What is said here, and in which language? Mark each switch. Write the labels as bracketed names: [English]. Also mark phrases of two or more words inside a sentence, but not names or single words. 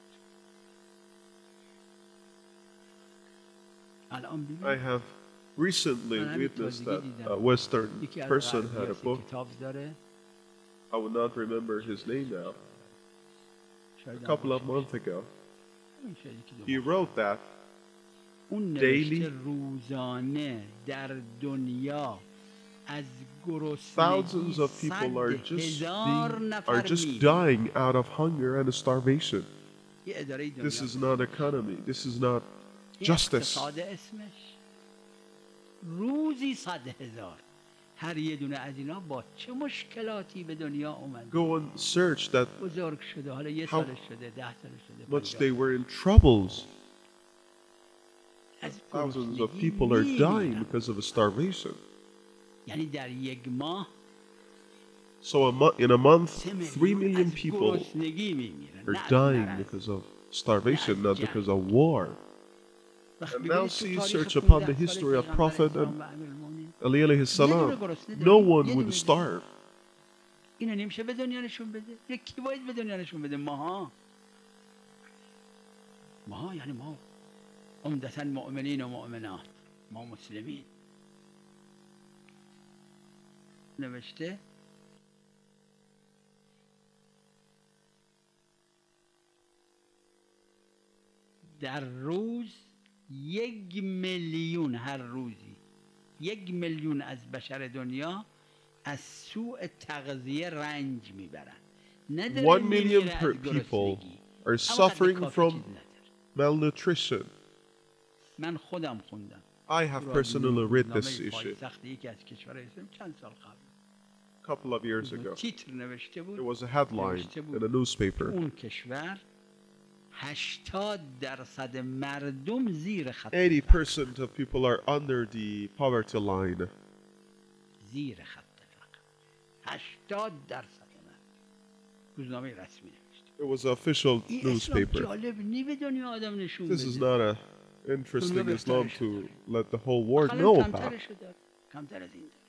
[Persian] الان [English] I [Persian] ببین [English] have recently witnessed that a Western person had a book. [Persian] کتاب داره. [English] I would not remember his name now. A couple of months ago, he wrote that [Persian] اون [English] daily [Persian] نوشته روزانه در دنیا از [English] thousands [Persian] گرسنگی [English] of people are [Persian] 100,000 نفر [English] just [Persian] میمیرن. [English] dying out of hunger and starvation. [Persian] یه اداره دنیا [English] This is not economy. This is not [Persian] این [English] justice. [Persian] اقتصاد اسمش. روزی 100,000. هر یه دونه از اینا با چه مشکلاتی به دنیا اومد. [English] Go and search that [Persian] بزرگ شده، حالا یه سالش شده، 10 سالش شده، [English] much 50. they were in troubles. [Persian] از [English] Thousands of [Persian] گرسنگی [English] people are dying [Persian] میمیرن. [English] because of starvation. [Persian] یعنی در یک ماه [English] So in a month, 3 3 million [Persian] از [English] people [Persian] گرسنگی میمیرن، [English] are [Persian] نه از [English] dying [Persian] مرض. [English] because of starvation, not [Persian] جنگ. [English] because of war. [Persian] وقتی [English] And [Persian] ببینید [English] now [Persian] تو [English] see, [Persian] تاریخ [English] search 15 upon the [Persian] سال [English] history of [Persian] پیغمبر [English] Prophet [Persian] اسلام [English] and [Persian] و امیرالمومنین، [English] Ali [Arabic] alayhi salam. [English] No one would starve. [Persian] اینو نمیشه به دنیا نشون بده. یکی باید به دنیا نشون بده. ماها یعنی ما عمدتاً مؤمنین و مؤمنات، ما مسلمین. نوشته در روز 1 میلیون، هر روزی 1 میلیون از بشر دنیا از سوء تغذیه رنج میبرن. [English] 1 million people are suffering from malnutrition. [Persian] من خودم خوندم. [English] I have personally read this issue [Persian] یکی از کشورهای اسلام چند سال قبل. [English] a couple of years ago. [Persian] تیتر نوشته بود. [English] It was a headline in a newspaper. [Persian] اون کشور 80% مردم زیر خط [English] 80% of people are under the poverty line. [Persian] زیر خط فقر. 80% من. روزنامه رسمی نوشته. [English] It was an official newspaper. [Persian] جالب نی به دنیا آدم نشون [English] This is [Persian] بده. [English] not a interesting Islam to let the whole world know about. [Persian] کمتر از این داره.